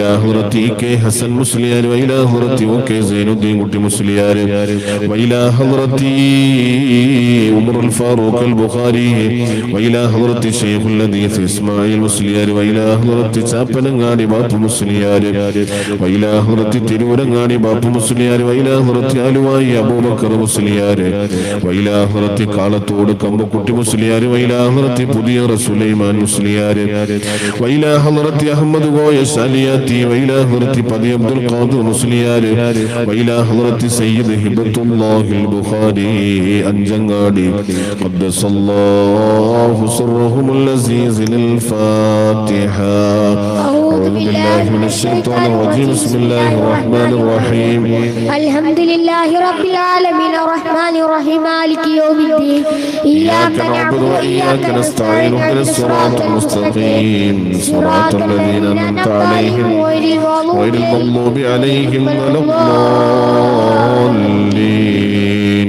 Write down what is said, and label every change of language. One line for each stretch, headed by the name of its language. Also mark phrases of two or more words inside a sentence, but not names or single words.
Arabic: حضرة كي حسن مسليار وإلى حضرة وكي زين الدين مسليار وإلى حضرة عمر الفاروق البخاري وإلى حضرة الشيخ الحديث إسماعيل مسليار وإلى حضرة شابنغاني باب مسليار وإلى وإلى حضرة തിരൂരങ്ങാടി ബാപ്പു മുസ്ലിയാർ وإلى حضرة ആലുവായി അബൂബക്കർ മുസ്ലിയാർ وإلى حضرة കാളത്തോട് കമ്പക്കുട്ടി മുസ്ലിയാർ وإلى حضرة പുതിയ സുലൈമാൻ മുസ്ലിയാർ وإلى حضرة അഹമ്മദ് കോയ സാലിയാത്തി وإلى حضرة പതി അബ്ദുൽ ഖാദിർ മുസ്ലിയാർ وإلى حضرة സയ്യിദ് ഹിബത്തുല്ലാഹിൽ ബുഖാരി അഞ്ചങ്ങാടി قدس الله سرهم العزيز للفاتحة. أعوذ بالله من الشيطان الرجيم. بسم الله الرحمن الرحيم. الحمد لله رب العالمين الرحمن الرحيم مالك يوم الدين إياك نعبد وإياك نستعين اهدنا الصراط المستقيم صراط الذين أنعمت عليهم غير المغضوب عليهم ولا الضالين.